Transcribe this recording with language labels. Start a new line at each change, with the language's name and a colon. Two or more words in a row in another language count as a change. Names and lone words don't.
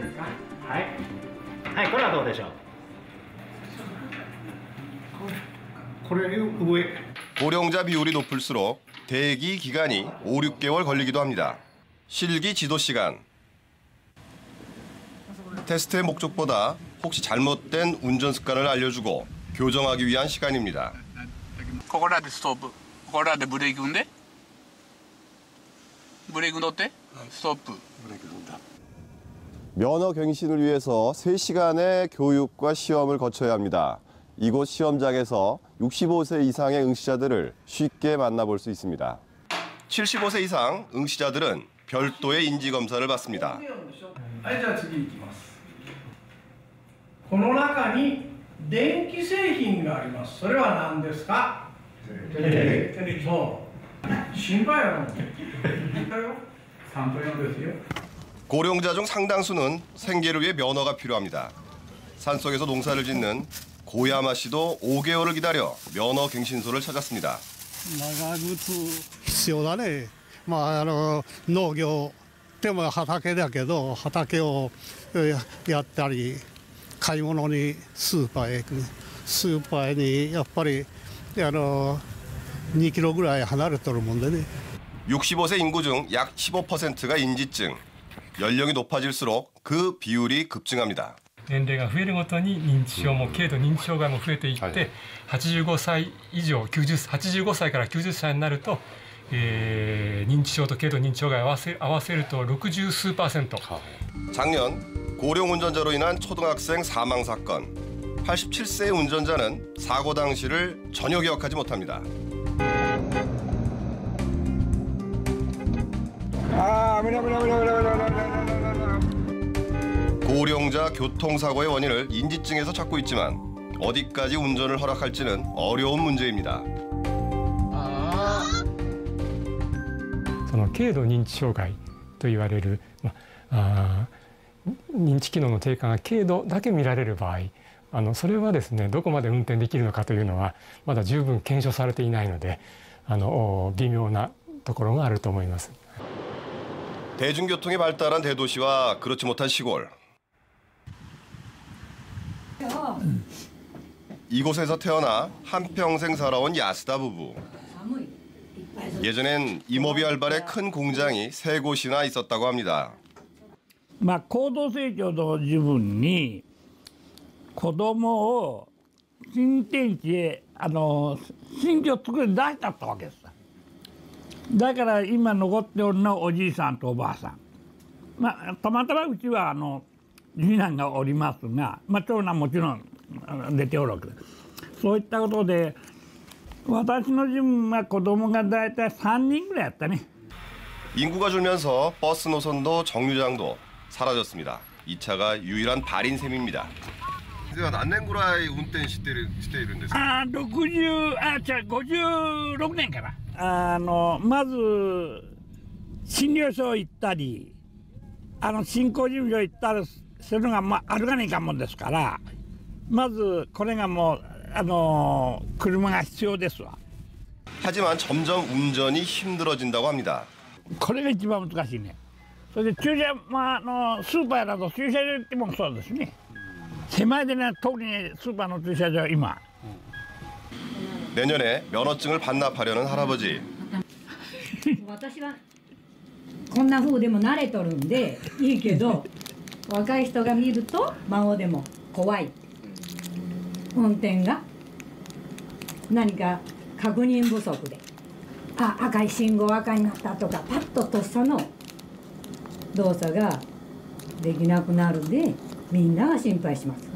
Korean: 고령자 비율이 높을수록 대기 기간이 5, 6개월 걸리기도 합니다. 실기 지도 시간. 테스트의 목적보다 혹시 잘못된 운전 습관을 알려주고 교정하기 위한 시간입니다.
Japanese: ここらでストップ。ここらでブレーキ踏んで。ブレーキ乗って。ストップ。
Korean: 면허 갱신을 위해서 3시간의 교육과 시험을 거쳐야 합니다. 이곳 시험장에서 65세 이상의 응시자들을 쉽게 만나볼 수 있습니다. 75세 이상 응시자들은 별도의 인지검사를 받습니다.
Japanese: はい、じゃあ次いきます。この中に電気製品があります。それは何ですか？そう。心配やろ。3分用ですよ。
Korean: 고령자 중 상당수는 생계를 위해 면허가 필요합니다. 산속에서 농사를 짓는 고야마 씨도 5개월을 기다려 면허 갱신소를 찾았습니다.
Japanese: 長靴必要だね。農業でも畑だけど畑をやったり買い物にスーパーへ行く。スーパーにやっぱり2キロぐらい離れてるもんでね。
Korean: 65세 인구 중 약 15%가 인지증. 연령이 높아질수록 그 비율이 급증합니다.
Japanese: 年齢が増えるごとに認知症も軽度認知障害も増えていって、85歳以上85歳から90歳になると、 認知症と軽度認知障害合わせると60数%。
Korean: 작년 고령 운전자로 인한 초등학생 사망 사건. 87세의 운전자는 사고 당시를 전혀 기억하지 못합니다. 고령자 교통사고의 원인을 인지증에서 찾고 있지만 어디까지 운전을 허락할지는 어려운 문제입니다.
Japanese: その軽度認知障害と言われる、認知機能の低下が軽度だけ見られる場合、それはですね、どこまで運転できるのかというのはまだ十分検証されていないので、微妙なところがあると思います。
Korean: 대중교통이 발달한 대도시와 그렇지 못한 시골. 이곳에서 태어나 한평생 살아온 야스다 부부. 예전엔 이모비 알발의 큰 공장이 3곳이나 있었다고 합니다.
Japanese: 高度成長と自分に子供を新天地へ新居を作り出したったわけです。だから今残っておるのはおじいさんとおばあさん。たまたまうちは次男がおりますが、長男もちろん出ておるわけです。そういったことで私の自分は子供がだいたい3人ぐらいやったね。
Korean: 인구가 줄면서 버스 노선도 정류장도 사라졌습니다. 이 차가 유일한 발인 셈입니다.
Japanese: 何年ぐらい運転しているんですか？56年から。まず診療所行ったり、新興事務所行ったりするのが歩かないかんもんですから、まずこれがもう車が必要ですわ。
Korean: 하지만 점점 운전이 힘들어진다고 합니다.
Japanese: これが一番難しいね。それで駐車、スーパーなど駐車場行ってもそうですね。狭いでね、特にスーパーの駐車場今。
Korean: 내년에 면허증을 반납하려는 할아버지.
Japanese: 私はこんな風でも慣れとるんでいいけど、若い人が見ると孫でも怖い。運転が何か確認不足で、赤い信号赤になったとかパッととっさの動作ができなくなるんでみんなが心配します。